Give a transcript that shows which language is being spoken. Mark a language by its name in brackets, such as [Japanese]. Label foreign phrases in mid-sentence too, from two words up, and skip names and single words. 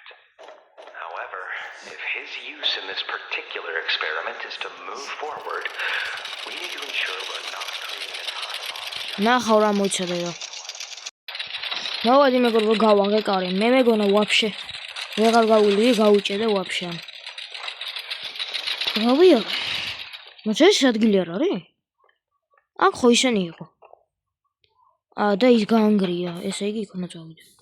[English] However, if his use in this particular experiment is to move forward, we need to ensure we're not creating a time bomb. [Georgian] ნახავ რა მოიცადე და. მოვადი მეგობრებო, გავაღე კარი. მე მეგონა ვაფშე ვეღარ გავული, გავუჭედე ვაფშე. რავია. მოიცა ეს ადგილი არ არის? აქ ხო ისენი იყო. და ის გაანგრია, ესე იგი იქ უნდა წავიდე.